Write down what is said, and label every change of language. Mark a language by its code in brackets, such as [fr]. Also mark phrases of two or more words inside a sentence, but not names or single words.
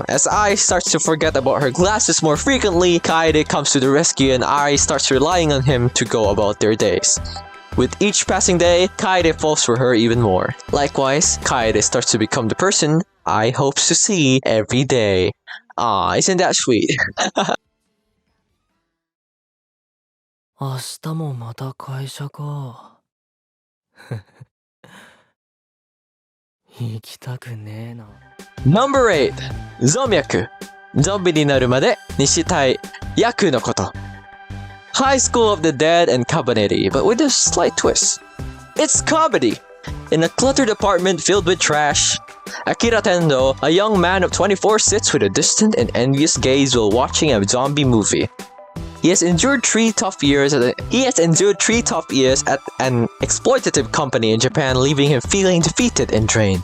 [en] As Ai starts to forget about her glasses more frequently, Kaede comes to the rescue and Ai starts relying on him to go about their days. With each passing day, Kaede falls for her even more. Likewise, Kaede starts to become the person Ai hopes to see every day. Aw, isn't that sweet? [ja] 明日もまた会社か。行きたくねえな。 [en] Number 8. Zomyaku. Zombie ni naru made ni shitai yaku no koto. High School of the Dead and Cabanetti, but with a slight twist. It's comedy! In a cluttered apartment filled with trash, Akira Tendo, a young man of 24, sits with a distant and envious gaze while watching a zombie movie. He has endured three tough years at an exploitative company in Japan, leaving him feeling defeated and drained.